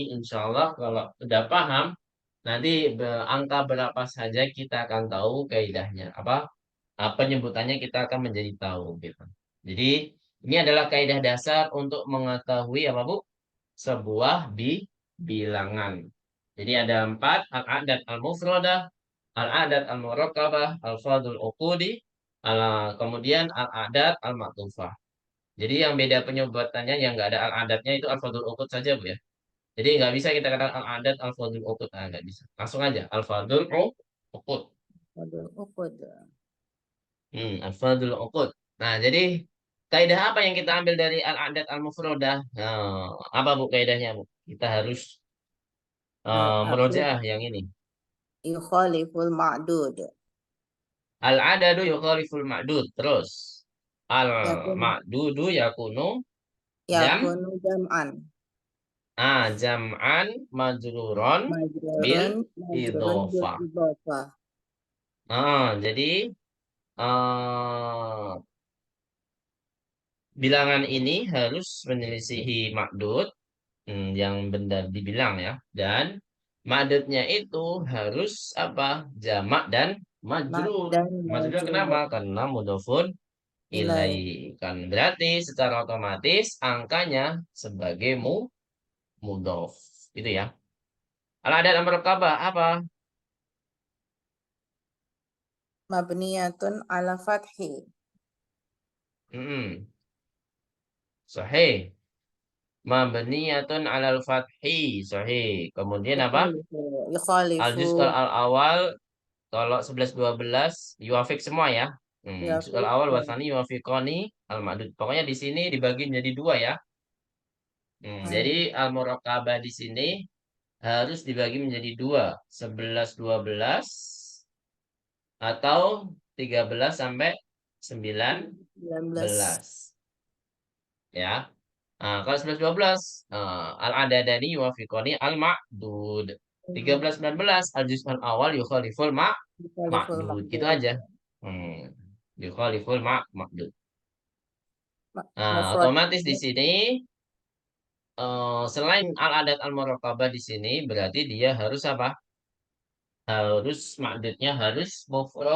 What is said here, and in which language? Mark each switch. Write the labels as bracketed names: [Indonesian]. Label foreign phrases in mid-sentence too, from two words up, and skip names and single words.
[Arabic] إن شاء الله [Indonesian] kalau sudah paham, nanti angka berapa saja kita akan tahu kaidahnya. Apa penyebutannya kita akan menjadi tahu gitu. Jadi ini adalah kaidah dasar untuk mengetahui apa, Bu? Sebuah bilangan. Jadi ada 4, [Arabic] العدد المفرد العدد المركب ألفاظ العقود, [Indonesian] kemudian [Arabic] العدد المعطوف. [Indonesian] Jadi yang beda penyebutannya yang nggak ada al-adatnya itu [Arabic] ألفاظ العقود [Indonesian] saja, Bu ya. Jadi nggak bisa kita katakan [Arabic] العدد ألفاظ العقود. [Indonesian] Ah, nggak bisa. Langsung aja [Arabic] ألفاظ العقود. [Indonesian] Waduh, ukud. [Arabic] ألفاظ العقود. [Indonesian] Nah, jadi kaidah apa yang kita ambil dari [Arabic] العدد المفرد? [Indonesian] Nah, apa Bu kaidahnya, Bu? Kita harus Al-adud merojaah yang ini. [Arabic] يخالف المعدود. العدد يخالف المعدود. [Indonesian] Terus [Arabic] Yakun المعدود يكون جمع يكون جمعا. جمعا مجرورا بال مجرور بال idhofah. idhofah. [Indonesian] Jadi bilangan ini harus menyelisihi makdud yang benda dibilang ya. Dan makdudnya itu harus apa? Jamak dan majrur. Dan Majrur kenapa? majrur. Karena mudhofun Ilai. ilai. Kan berarti secara otomatis angkanya sebagai mudhof. Itu ya. [Arabic] العدد المركب [Indonesian] apa? [Arabic] مبنية على الفتح. [Indonesian] Mm-mm. Sahih. [Arabic] مبنية على الفتح. [Indonesian] Sahih. Kemudian apa? [Arabic] يخالف يخالف. الجزء الأول. [Indonesian] Kalau 11 12 yuafik semua ya. Juz Yafiq. [Arabic] الأول والثاني يوافقان المعدود. [Indonesian] Pokoknya di sini dibagi menjadi dua ya. Jadi al-muraqabah di sini harus dibagi menjadi dua. 11 12 atau 13 sampai 19 19. belas. Ya. Kalau 11 12 [Arabic] العددان يوافقان المعدود. 13 19 الجزء الأول يخالف Yukhaliful ma'dud. [Indonesian] Gitu [Arabic] ma'dud. aja. Hmm. يخالف المعدود. [Indonesian] Mufrad. Otomatis di sini selain [Arabic] العدد المركب [Indonesian] di sini berarti dia harus apa? Harus ma'dudnya harus mufrad